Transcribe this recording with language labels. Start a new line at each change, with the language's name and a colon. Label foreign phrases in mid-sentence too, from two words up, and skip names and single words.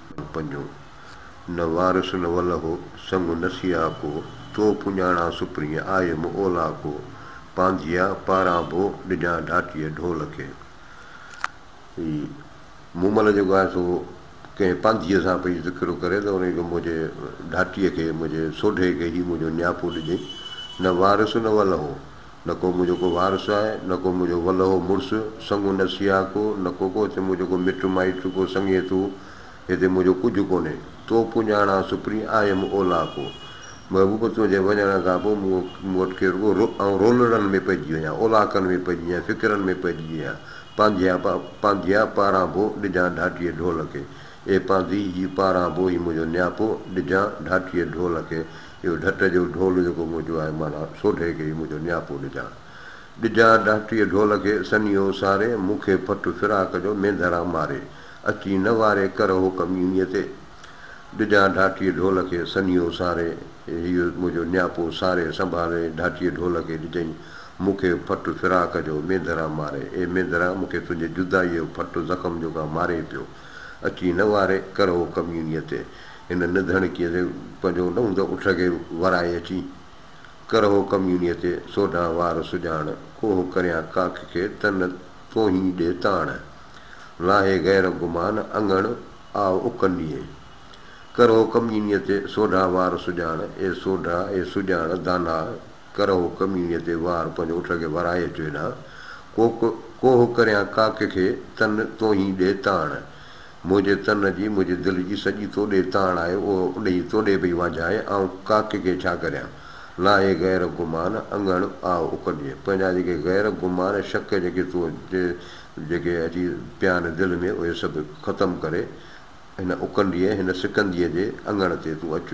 Sindhi: पंजो न वारस न वल हो संग नसिया को तो पुञाणा सुप्रीअ आयम ओला को पांधिया पारां बो ॾिजां ढाटीअ ढोल खे। मूमल जेको आहे सो कंहिं पांधीअ सां पई ज़िक्र करे त उनखे मुंहिंजे ढाटीअ खे मुंहिंजे सोढे खे ई मुंहिंजो नियापो ॾिजईं। न वारस न वल हो, न को मुंहिंजो को वारस आहे, न को मुंहिंजो वल हो मुड़ुसु संग न सिया को, न को को हिते मुंहिंजो को मिटु माइटु को संगे तूं, हिते मुंहिंजो कुझु कोन्हे। तो पुञाणा सुप्री आयम ओला को, महबूब तुंहिंजे वञण खां पोइ मूं वटि खे रुॻो ऐं रोलड़नि में पइजी वञा, ओलाकनि में पइजी वञा, फ़िक्रनि में पइजी वञा। पांधिया पारां बो ॾिजां ढाटीअ ढोल खे। ए पांधी ही पारां बो ई मुंहिंजो नियापो ॾिजां ढाटीअ ढोल खे। इहो ढट जो ढोल जेको मुंहिंजो आहे माना सोढे खे ई मुंहिंजो नियापो ॾिजां ढाटीअ ढोल खे। सनियो सारे मूंखे फटु फिराक जो मेंधरा मारे, अची न वारे कर हो कमीनीअ ते। ॾिजां ढाटीअ ढोल खे सनियो सारे, इहो मुंहिंजो नियापो सारे संभाले ढाटीअ ढोल खे ॾिजईं मूंखे फटु फिराक जो मेंधरा मारे। ए मेंधरा मूंखे तुंहिंजे जुदाईअ जो फटु ज़ख़्म जेको मारे पियो, अची न वारे कर हो कमीनीअ ते। हिन निधणकीअ ते पंहिंजो न हूंदो उठ खे वराए अची कर हो कमीनीअ ते। सोढा वार सुॼाण कोह करियां काख खे तन तो ही ॾे ताण, लाहे गैर गुमान अंगण आओ उकंडीअ। कर हो कमीनीअ ते सोढा वार सुॼाण, ए सोढा ए सुॼाण दाना कर हो कमीनीअ ते वार पंहिंजो उठ खे वराए अचो हेॾां। कोह करियां काख खे तन तो ही ॾे ताण, मुंहिंजे तन जी मुंहिंजे दिलि जी सॼी तोॾे ताण आहे, उहो उन जी तोॾे पई वाजाए ऐं काख खे छा करियां। लाहे गैर गुमान अंगण आओ उकंडीअ, पंहिंजा जेके गैर गुमान शक जेके तो जेके अची पिया आहिनि दिलि में उहे सभु ख़तमु करे हिन उकंडीअ हिन सिकंदीअ जे अङण ते तूं अचु।